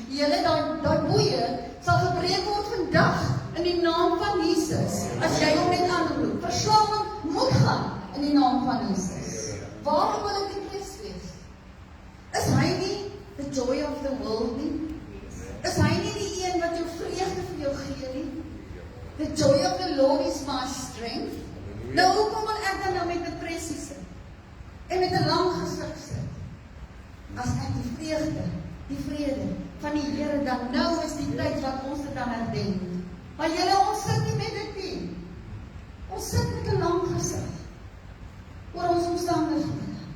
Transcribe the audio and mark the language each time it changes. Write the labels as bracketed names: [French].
[Afrikaans] Julle daai boeie sal gebreek word vandag in die naam van Jesus. As jy hom net aanroep. Verslawing moet gaan in die naam van Jesus. Waarom wil ek die Christus wees? Is hy nie [English] the joy of the world [Afrikaans] nie? Is hy nie die een wat jou vreugde vir jou gee nie? [English] The joy of the Lord is my strength. [Afrikaans] Nou hoekom wil ek dan nou met depressie sit? En met 'n lang gesig sit? As ek die vreugde, die vrede van die Here, dan nou is die tyd wat ons dit dan herdenk. Maar julle, ons sit nie met dit nie. Ons sit met 'n lang gesig oor ons omstandighede.